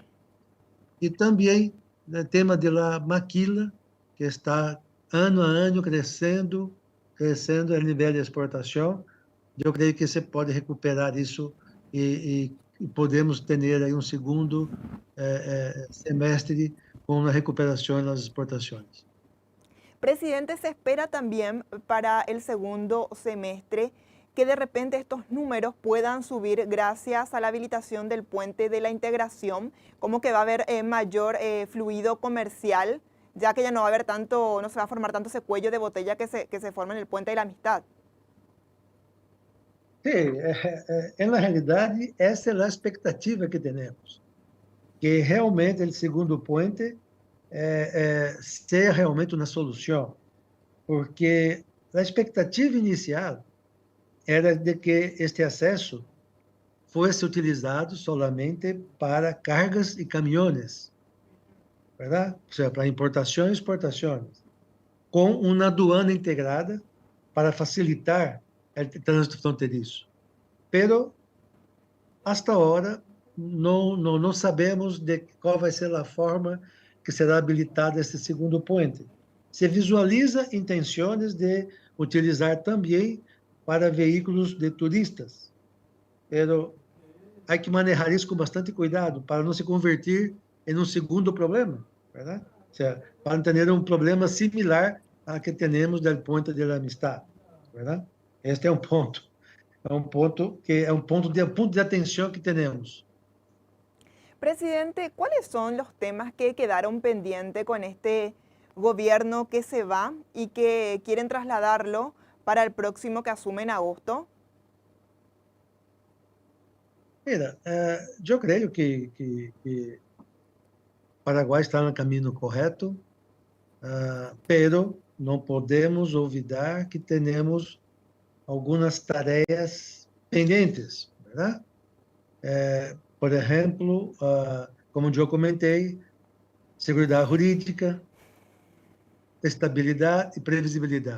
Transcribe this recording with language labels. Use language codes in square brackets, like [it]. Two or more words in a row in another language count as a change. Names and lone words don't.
[pt] E também o tema da maquila, que está ano a ano crescendo a nível de exportação. Eu creio que você pode recuperar isso e podemos ter aí um segundo semestre com a recuperação nas exportações. [es] Presidente, se espera también para el segundo semestre que de repente estos números puedan subir gracias a la habilitación del puente de la integración, como que va a haber mayor fluido comercial, ya que ya no va a haber tanto, no se va a formar tanto ese cuello de botella que se forma en el puente de la amistad. Sí, [pt] na realidade, essa é a expectativa que temos, que realmente o segundo puente seja realmente uma solução, porque a expectativa inicial era de que este acesso fosse utilizado solamente para cargas e caminhões, verdade? Ou seja, para importação e exportação, com uma aduana integrada para facilitar o trânsito fronteiriço. Pero, hasta agora, não sabemos de qual vai ser a forma que será habilitado este segundo puente. Se visualiza intenções de utilizar também para veículos de turistas, pero há que manejar isso com bastante cuidado para não se convertir em um segundo problema, verdade? Ou seja, para não ter um problema similar ao que temos do Ponte de la Amistad, verdade? Este é um ponto de atenção que temos. [es] Presidente, ¿cuáles son los temas que quedaron pendientes con este gobierno que se va y que quieren trasladarlo para el próximo que asume en agosto? Mira, [pt] eu creio que Paraguai está no caminho correto, pero não podemos olvidar que temos algumas tarefas pendentes, verdade? Por exemplo, como eu comentei, segurança jurídica, estabilidade e previsibilidade.